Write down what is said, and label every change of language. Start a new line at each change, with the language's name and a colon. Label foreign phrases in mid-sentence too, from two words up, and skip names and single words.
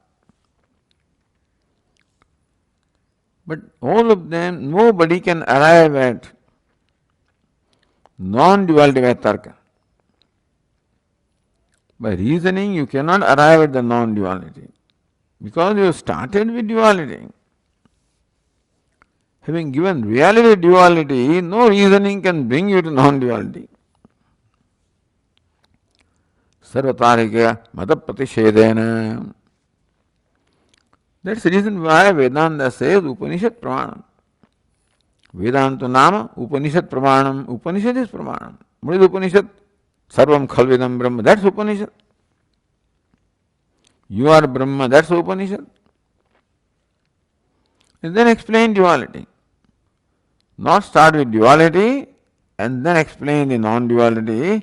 English: But all of them, nobody can arrive at non-duality by tarka. By reasoning, you cannot arrive at the non-duality because you started with duality. Having given reality duality, no reasoning can bring you to non-duality.
Sanskrit: सर्वतरिक मत प्रतिषेधेन.
English: That's the reason why Vedanta says
Sanskrit: उपनिषद् प्रमाणम्. वेदान्त नाम उपनिषद् प्रमाणम्.
English: Upanishad is Pramanam. What is Upanishad?
Sanskrit: सर्वं खल्विदं ब्रह्म.
English: That's Upanishad. You are Brahma. That's Upanishad. And then explain duality. Not start with duality and then explain the non-duality.